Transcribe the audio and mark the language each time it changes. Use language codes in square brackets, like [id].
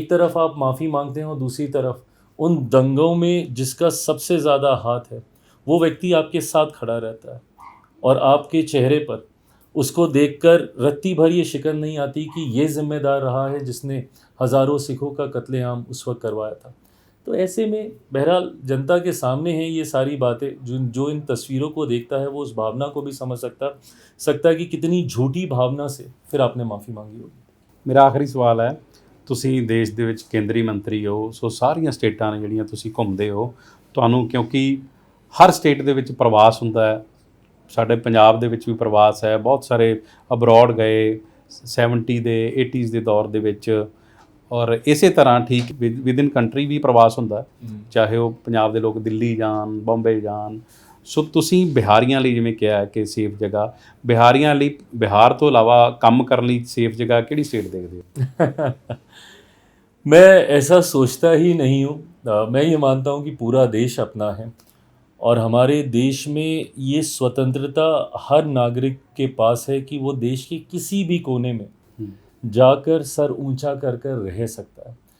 [hi] एक तरफ आप माफ़ी मांगते हैं और दूसरी तरफ उन दंगों में जिसका सबसे ज़्यादा हाथ है वो व्यक्ति आपके साथ खड़ा रहता है और आपके चेहरे पर उसको देखकर रत्ती भर ये शिकन नहीं आती कि ये जिम्मेदार रहा है जिसने हज़ारों सिखों का कत्लेआम उस वक्त करवाया था। तो ऐसे में बहरहाल जनता के सामने हैं ये सारी बातें। जो इन तस्वीरों को देखता है वो उस भावना को भी समझ सकता है कि कितनी झूठी भावना से फिर आपने माफ़ी मांगी होगी। मेरा आखिरी सवाल है, [pa] ਤੁਸੀਂ ਦੇਸ਼ ਦੇ ਵਿੱਚ ਕੇਂਦਰੀ ਮੰਤਰੀ ਹੋ, ਸੋ ਸਾਰੀਆਂ ਸਟੇਟਾਂ ਨੇ ਜਿਹੜੀਆਂ ਤੁਸੀਂ ਘੁੰਮਦੇ ਹੋ, ਤੁਹਾਨੂੰ ਕਿਉਂਕਿ ਹਰ ਸਟੇਟ ਦੇ ਵਿੱਚ ਪ੍ਰਵਾਸ ਹੁੰਦਾ ਹੈ, ਸਾਡੇ ਪੰਜਾਬ ਦੇ ਵਿੱਚ ਵੀ ਪ੍ਰਵਾਸ ਹੈ, ਬਹੁਤ ਸਾਰੇ ਅਬਰੋਡ ਗਏ 70 ਦੇ 80s ਦੇ ਦੌਰ ਦੇ ਵਿੱਚ, ਔਰ ਇਸੇ ਤਰ੍ਹਾਂ ਠੀਕ ਵਿਦਿਨ ਕੰਟਰੀ ਵੀ ਪ੍ਰਵਾਸ ਹੁੰਦਾ, ਚਾਹੇ ਉਹ ਪੰਜਾਬ ਦੇ ਲੋਕ ਦਿੱਲੀ ਜਾਣ, ਬੰਬੇ ਜਾਣ। ਸੋ ਤੁਸੀਂ ਬਿਹਾਰੀਆਂ ਲਈ ਜਿਵੇਂ ਕਿਹਾ ਕਿ ਸੇਫ ਜਗ੍ਹਾ, ਬਿਹਾਰੀਆਂ ਲਈ ਬਿਹਾਰ ਤੋਂ ਇਲਾਵਾ ਕੰਮ ਕਰਨ ਲਈ ਸੇਫ ਜਗ੍ਹਾ ਕਿਹੜੀ ਸਟੇਟ ਦੇਖਦੇ ਹੋ? [hi] मैं ऐसा सोचता ही नहीं हूँ। मैं ये मानता हूँ कि पूरा देश अपना है और हमारे देश में ये स्वतंत्रता हर नागरिक के पास है कि वो देश के किसी भी कोने में जाकर सर ऊंचा कर कर रह सकता है।